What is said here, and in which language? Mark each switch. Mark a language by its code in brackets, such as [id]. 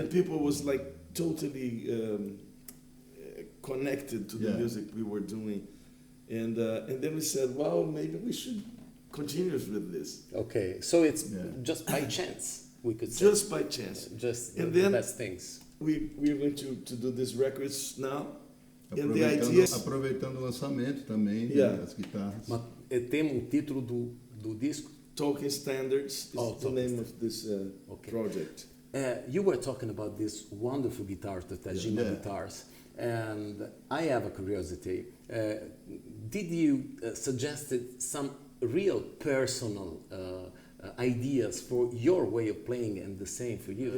[en] And people was like totally connected to the music we were doing. And then we said, well, maybe we should continue with this. Okay, so it's just by chance, we could say. Just by chance. Just and the then best things. We're going to do these records now. And the idea is... [pt] Aproveitando o lançamento também, as guitarras. Ma temo o título do disco? [en] Talking Standards is the name of this project. You were talking about this wonderful guitars, the Tajima guitars, and I have a curiosity. Did you suggested some real personal ideas for your way of playing, and the same for you?